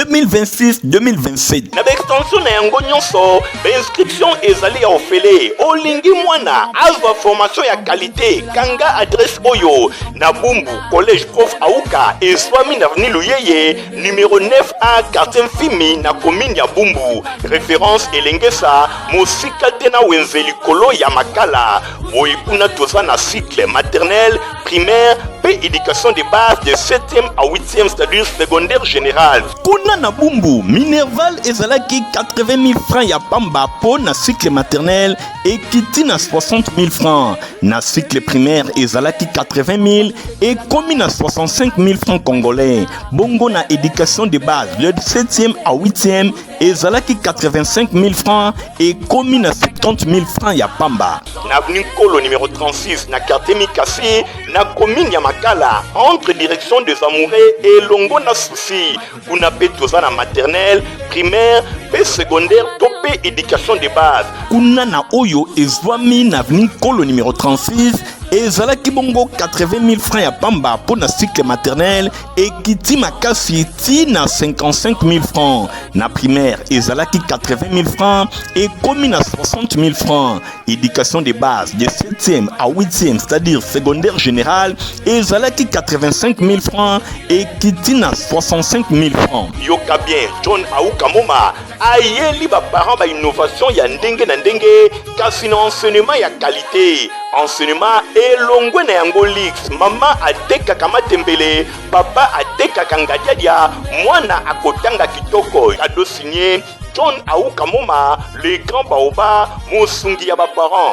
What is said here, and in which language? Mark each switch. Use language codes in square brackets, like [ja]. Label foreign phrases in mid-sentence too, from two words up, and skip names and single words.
[ln] 2026-2027 na extension na yango nyonso inscription ezali ya ofele olingi mwana azwa formation ya qualité kanga adresse oyo na Bumbu collège Prof Aouka et Swami na avenue Luyeye numéro 9A quartier Fimi na commune ya Bumbu référence Elengesa Mosika tena wenzeli kolo ya makala boyekuna toza na [fr] cycle maternel primaire [ln] pe [fr] éducation de base de 7e à 8e c'est-à-dire secondaire général. [ln] Kuna na Bumbu Minerval ezalaki 80 000 francs ya pamba po na [fr] cycle maternel [ln] et kiti na 60 000 francs. Na [fr] cycle primaire [ln] ezalaki 80 000 et komi na 65 000 [fr] francs congolais. [ln] Bongo na [fr] éducation de base de 7e à 8e [ln] ezalaki 85 000 francs et komi na 70 000 francs ya pamba. Na avenue Kolo numéro 36 na quartier Mikasi na commune ya Makala entre direction des Amoureux et Longo na Souci. Kuna pe toza na [fr] maternelle, primaire, [ln] pe secondaire, topé [fr] éducation de base. [ln] Kuna na oyo ezwami na avenue Kolo numéro 36 ezalaki bongo 80 000 francs ya pamba pour na [fr] cycle maternel [ln] et kiti makasi ti na 55 000 francs. Na primaire ezalaki 80 000 francs et komi na 60 000 francs. [fr] Éducation de base de 7e à 8e c'est-à-dire secondaire général [ln] ezalaki 85 000 francs et kiti na 65 000 francs. Yoka bien John Aouka Moma ayeli ba parents ba innovation ya ndenge na ndenge kasi na enseignement ya qualité. Enseignement elongwe na yango lix mama atekaka matembele papa atekaka ngadiadia mwana akotanga kitoko [fr] cadeau signé [ln] John Aouka Moma [fr] le grand baoba [ln] mosungi ya ba parents